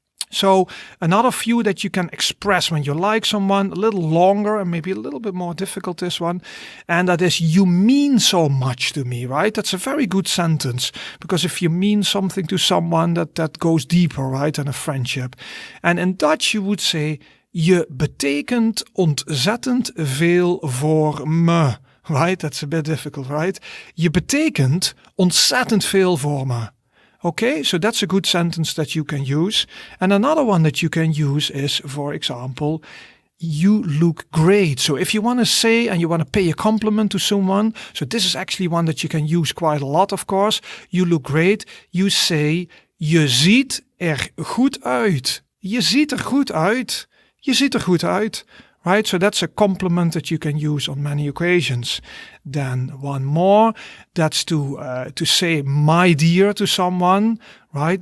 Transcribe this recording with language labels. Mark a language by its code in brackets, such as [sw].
[en] So another few that you can express when you like someone, a little longer and maybe a little bit more difficult, this one. And that is, you mean so much to me, right? That's a very good sentence, because if you mean something to someone, that goes deeper, right, than a friendship. And in Dutch you would say, [nl] je betekent ontzettend veel voor me. [en] Right? That's a bit difficult, right? [nl] Je betekent ontzettend veel voor me. [en] Okay, so that's a good sentence that you can use. And another one that you can use is, for example, you look great. So if you want to say and you want to pay a compliment to someone, so this is actually one that you can use quite a lot, of course. You look great. You say, [nl] je ziet er goed uit. Je ziet er goed uit. Je ziet er goed uit. [en] Right, so that's a compliment that you can use on many occasions. Then one more, that's to say my dear to someone, right?